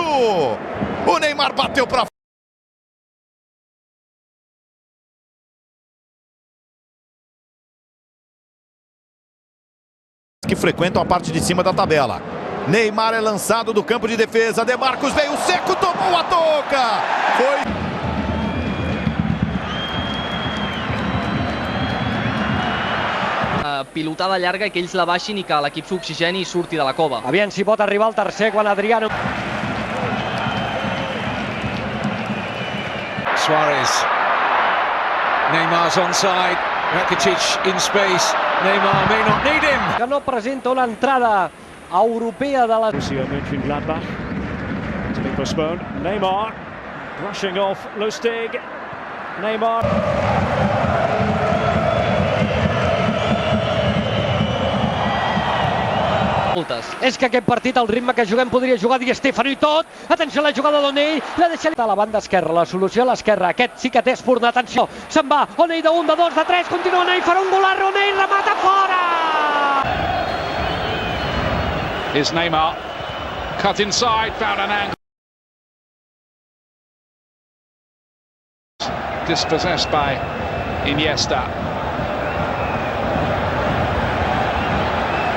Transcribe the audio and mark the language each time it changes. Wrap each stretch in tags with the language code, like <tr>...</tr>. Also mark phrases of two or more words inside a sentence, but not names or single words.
<pt>O Neymar bateu para que frequentam a parte de cima da tabela. Neymar é lançado do campo de defesa. De Marcos veio seco, tomou a toca. Foi.</pt> <ca>Pilotada llarga i que ells la baixin i que l'equip s'oxigeni i surti de la cova. Aviam si pot arribar el tercer quan Adriano. Suarez.</ca> <en>Neymar's onside. Rakitic in space. Neymar may not need him.</en> <ca>Que no presenta una entrada europea de la...</ca> <en>Mönchengladbach to be postponed. Neymar brushing off Lustig. Neymar.</en> <ca>És que aquest partit, al ritme que juguem, podria jugar Di Stéfano i tot. Atenció a la jugada d'Onell, la deixa a la banda esquerra, la solució a l'esquerra. Aquest sí que té espurna, atenció, se'n va, Onell de 1, de 2, de 3, continua Onell, farà un golar, Onell remata fora!</ca> <en>Here's Neymar, cut inside, found an angle. Dispossessed by Iniesta.</en>